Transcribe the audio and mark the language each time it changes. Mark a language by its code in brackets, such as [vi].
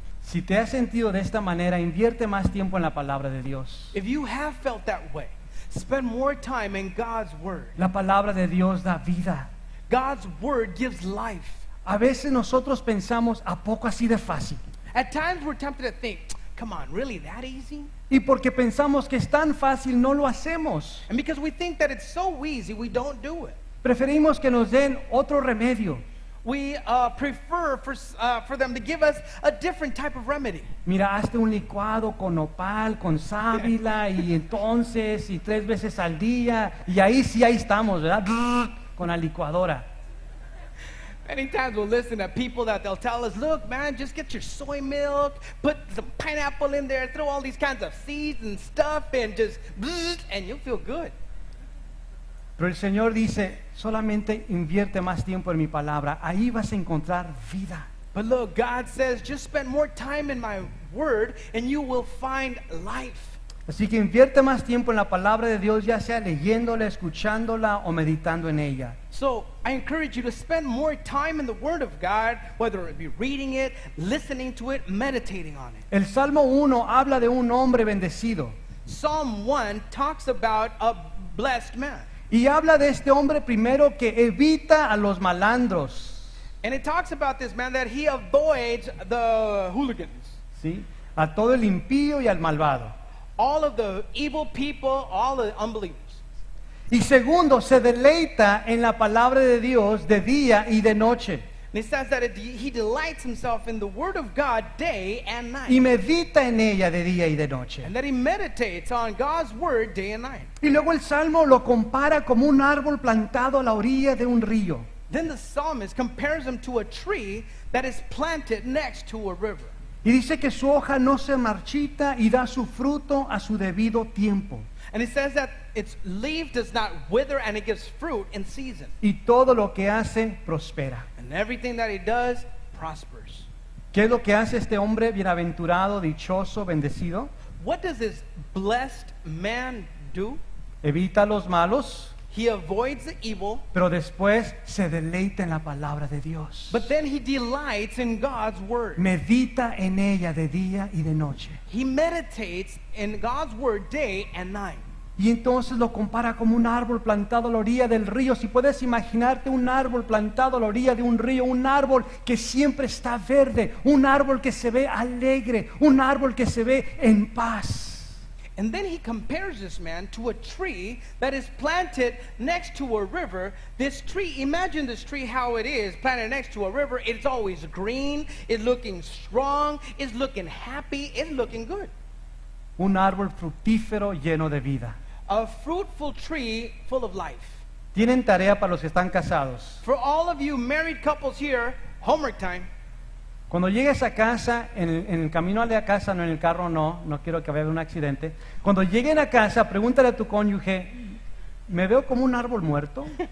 [es] si te has sentido de esta manera, invierte más tiempo en la palabra de Dios. [en] If you have felt that way, spend more time in God's word. [es] La palabra de Dios da vida. [en] God's word gives life. [es] A veces nosotros pensamos, ¿a poco así de fácil? [en] At times we're tempted to think, come on, really that easy? [es] Y porque pensamos que es tan fácil, no lo hacemos. [en] And because we think that it's so easy, we don't do it. [es] Preferimos que nos den otro remedio. [en] We prefer for them to give us a different type of remedy. [es] Mira, hazte un licuado con nopal, con sábila y entonces, y 3 veces al día. Y ahí sí, ahí estamos, ¿verdad? Con la licuadora. [en] Many times we'll listen to people that they'll tell us, look, man, just get your soy milk, put some pineapple in there, throw all these kinds of seeds and stuff, and just, and you'll feel good. [es] Pero el Señor dice, solamente invierte más tiempo en mi palabra. Ahí vas a encontrar vida. [en] But look, God says, just spend more time in my word, and you will find life. [es] Así que invierte más tiempo en la palabra de Dios, ya sea leyéndola, escuchándola o meditando en ella. [en] So I encourage you to spend more time in the Word of God, whether it be reading it, listening to it, meditating on it. [es] El Salmo 1 habla de un hombre bendecido. [en] Psalm 1 talks about a blessed man. [es] Y habla de este hombre primero que evita a los malandros, [en] And it talks about this man that he avoids the hooligans, [es] ¿sí? A todo el impío y al malvado. [en] all of the evil people, all the unbelievers. [es] Y segundo, se deleita en la palabra de Dios de día y de noche. [en] And it says that he delights himself in the Word of God day and [es] Y [en] night. [es] medita en ella de día y de noche. [en] And that he meditates on God's Word day and night. [es] Y luego el Salmo lo compara como un árbol plantado a la orilla de un río. [en] Then the psalmist compares him to a tree that is planted next to a river. [es] Y dice que su hoja no se marchita y da su fruto a su debido tiempo. [en] And it says that its leaf does not wither and it gives fruit in season. [es] Y todo lo que hace prospera. [en] And everything that he does prospers. [es] ¿Qué es lo que hace este hombre bienaventurado, dichoso, bendecido? [en] What does this blessed man do? [es] Evita a los malos, [en] He avoids the evil, [es] pero después se deleita en la palabra de Dios. [en] but then he delights in God's word. [es] Medita en ella de día y de noche. [en] He meditates in God's word day and night. [es] Y entonces lo compara como un árbol plantado a la orilla del río. Si puedes imaginarte un árbol plantado a la orilla de un río, un árbol que siempre está verde, un árbol que se ve alegre, un árbol que se ve en paz. [en] And then he compares this man to a tree that is planted next to a river. This tree, imagine this tree how it is, planted next to a river. It's always green, it's looking strong, it's looking happy, it's looking good. [es] Un árbol fructífero lleno de vida. [en] A fruitful tree full of life. [es] Tienen tarea para los que están casados. [en] For all of you married couples here, homework time. [es] Cuando llegues a casa, en el camino a la casa, no en el carro, no quiero que vaya un accidente. Cuando lleguen a casa, pregúntale a tu cónyuge, ¿me veo como un árbol muerto?